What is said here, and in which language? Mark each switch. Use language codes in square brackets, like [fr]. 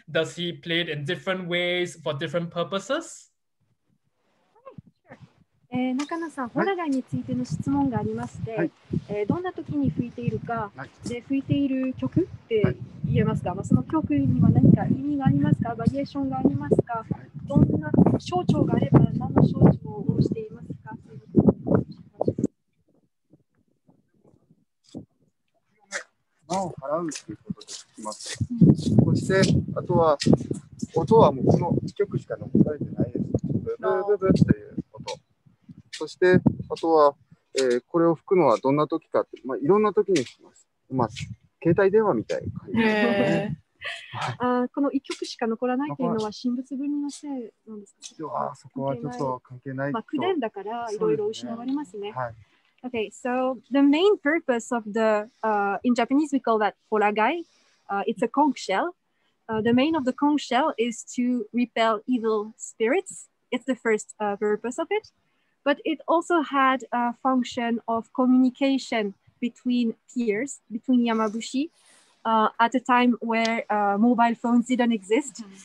[en] Does he play it in different ways for different purposes? [ja] 中野さん、ホラガイについての質問がありまして、どんな時に吹いているか、で吹いている曲って言えますか、その曲には何か意味がありますか、バリエーションがありますか、どんな象徴があれば何の象徴をしていますか。魔を払うということで聞きます。そして、あとは、音はもうこの1曲しか残されてないです。ブブブブっていう音。そして、あとは、これを吹くのはどんな時かって、いろんな時に吹きます。携帯電話みたいな感じですね。この1曲しか残らないというのは神仏分離のせいなんですか？そこはちょっと関係ない。口伝だからいろいろ失われますね。 [en] Okay, so the main purpose of the, in Japanese we call that horagai. It's a conch shell. The main of the conch shell is to repel evil spirits. It's the first purpose of it. But it also had a function of communication between peers, between Yamabushi, at a time where mobile phones didn't exist.